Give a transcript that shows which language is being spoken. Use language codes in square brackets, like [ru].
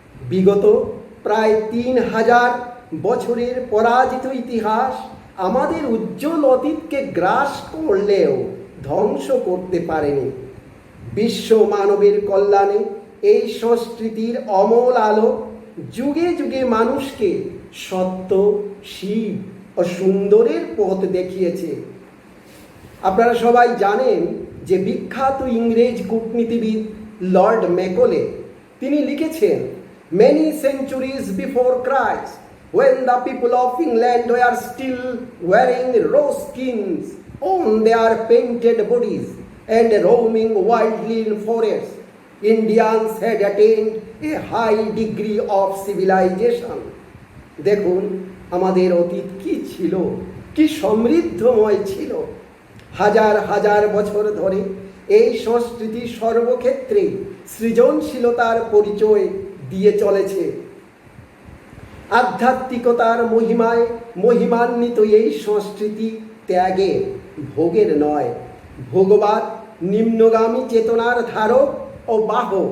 [bn] বিগত প্রায় 3000 বছরের পরাজিত ইতিহাস আমাদের উজ্জ্বল অতীতকে গ্রাস করলেও ধ্বংস করতে পারেনি। বিশ্ব মানবের কল্যাণে এই সংস্কৃতির অমল আলো যুগে যুগে মানুষকে সত্য, শিব ও সুন্দরের পথ দেখিয়েছে। আপনারা সবাই জানেন যে বিখ্যাত ইংরেজ কূটনীতিবিদ লর্ড ম্যাকলে তিনি লিখেছেন, [en] many centuries before Christ, when the people of England were still wearing raw skins on their painted bodies and roaming wildly in forests, Indians had attained a high degree of civilization. [bn] দেখুন আমাদের অতীত কি ছিল, কি সমৃদ্ধময় ছিল। হাজার হাজার বছর ধরে এই সংস্কৃতি সর্বক্ষেত্রে সৃজনশীলতার পরিচয় দিয়ে চলেছে। আধ্যাত্মিকতার মহিমায় মহিমান্বিত এই সংস্কৃতি ত্যাগের, ভোগের নয়। ভোগবাদ নিম্নগামী চেতনার ধারক ও বাহ।